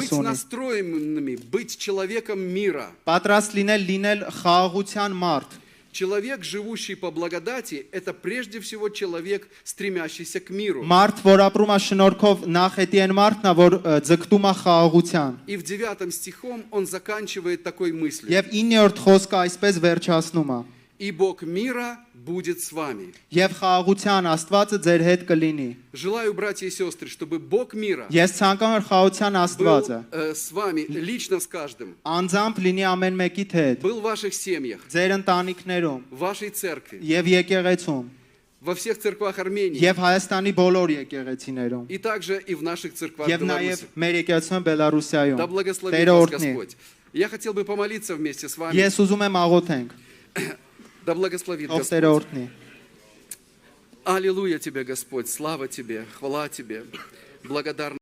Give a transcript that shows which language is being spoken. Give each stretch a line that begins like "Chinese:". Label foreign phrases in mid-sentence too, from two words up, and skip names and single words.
Russian: быть
Armenian: ունի։
Russian: настроенными, быть человеком мира.
Armenian: Պատրաստ լինել խաղաղության մարդ։
Russian: Человек, живущий по благодати, это прежде всего человек, стремящийся к миру.
Armenian: Մարդ, որ ապրում է շնորհքով, նախ էդի այն մարդն է, որ ձգտում է խաղաղության։
Russian: И в 9 стихом он заканчивает такой мыслью.
Armenian: Եվ 9-րդ խոսքը այսպես վերջացնում է.
Russian: И Бог мира будет с вами.
Armenian: Եվ խաղաղության Աստվածը ձեր հետ կլինի։
Russian: Желаю, братья и сестры, чтобы Бог мира
Armenian: Ես ցանկանում եմ խաղաղության
Russian: был
Armenian: Աստվածը
Russian: с вами, лично с каждым,
Armenian: անձամբ լինի ամեն մեկիդ հետ,
Russian: был в ваших семьях,
Armenian: ձեր ընտանիքներում
Russian: в вашей церкви,
Armenian: եւ եկեղեցում,
Russian: во всех церквах Армении
Armenian: եւ Հայաստանի բոլոր եկեղեցիներում,
Russian: и также и в наших церквах
Armenian: եւ նաեւ
Russian: Беларуси.
Armenian: մեր եկեղեցում Բելարուսիայում։
Russian: Да благословит
Armenian: Տերը
Russian: вас
Armenian: օրհնի։
Russian: Господь. Я хотел бы помолиться вместе с вами.
Armenian: Ես ուզում եմ աղոթենք,
Russian: Да благословит
Armenian: ով Տերը
Russian: Господь.
Armenian: օրհնի։
Russian: Аллилуйя тебе, Господь, слава тебе, хвала тебе, благодарность.